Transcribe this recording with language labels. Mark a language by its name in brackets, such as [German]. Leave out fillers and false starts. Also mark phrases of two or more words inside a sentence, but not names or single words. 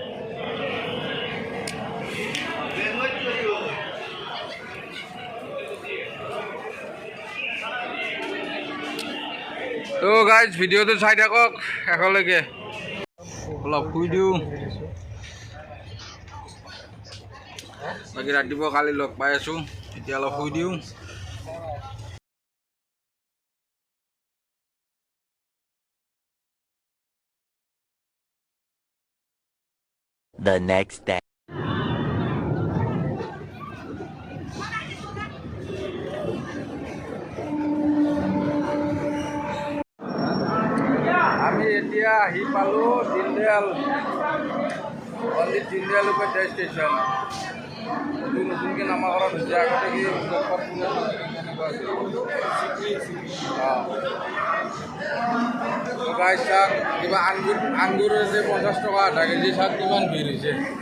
[Assamese] তো গাইজ ভিডিঅ'টো চাই থাকক শেষলৈকে অলপ শুই দিওঁ বাকী ৰাতিপুৱা কালি লগ পাই আছোঁ এতিয়া অলপ শুই দিওঁ [English] The next day. [Assamese] আমি এতিয়া আহি পালোঁ দীনদয়াল উপাধ্যায় ষ্টেচন নতুনকৈ নামাকৰণ হৈছে আগতে কি গাই চাওক কিবা আঙ্গুৰ হৈছে 50 টকা আধা কেজি চাওক কিমান ভিৰ হৈছে